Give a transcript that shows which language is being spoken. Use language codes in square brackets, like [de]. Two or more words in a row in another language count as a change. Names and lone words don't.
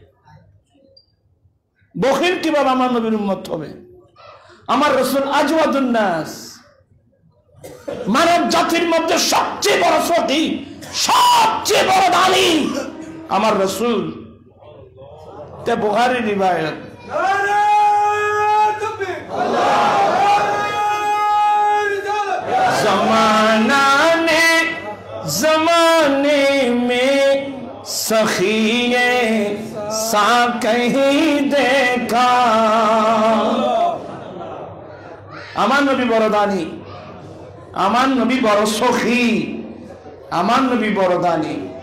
[bn] বখিল কিভাবে আমার নবীর উম্মত হবে? আমার রাসূল [ar] أجود الناس, [bn] মানব জাতির মধ্যে সবচেয়ে বড় ফকির, সবচেয়ে বড় দানি আমার রাসূল। তে বুখারী রিওয়ায়াত। [hi] जमाने में सखिए सा कहीं देखा। [bn] আমার নবী বড় দানি, আমার নবী বড় সখী, আমার নবী বড় দানি।